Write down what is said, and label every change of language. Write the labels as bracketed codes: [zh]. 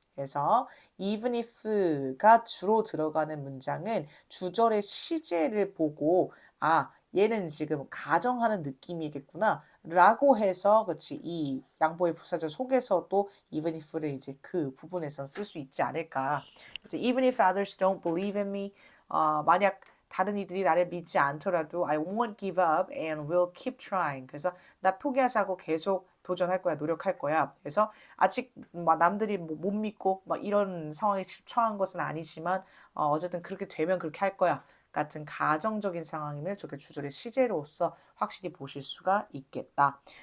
[ko] 그래서 even if가 주로 들어가는 문장은 주절의 시제를 보고 얘는 지금 가정하는 느낌이겠구나 라고 해서 그치 이 양보의 부사절 속에서도 even if를 이제 그 부분에서 쓸 수 있지 않을까. [en] 그래서 even if others don't believe in me [ko] 만약 다른 이들이 나를 믿지 않더라도 [en] I won't give up and will keep trying. [ko] 그래서 나 포기하지 않고 계속 도전할 거야, 노력할 거야. 그래서 아직 막 남들이 못 믿고 막 이런 상황에 처한 것은 아니지만 어쨌든 그렇게 되면 그렇게 할 거야. 같은 가정적인 상황임을 저게 주절의 시제로서 확실히 보실 수가 있겠다.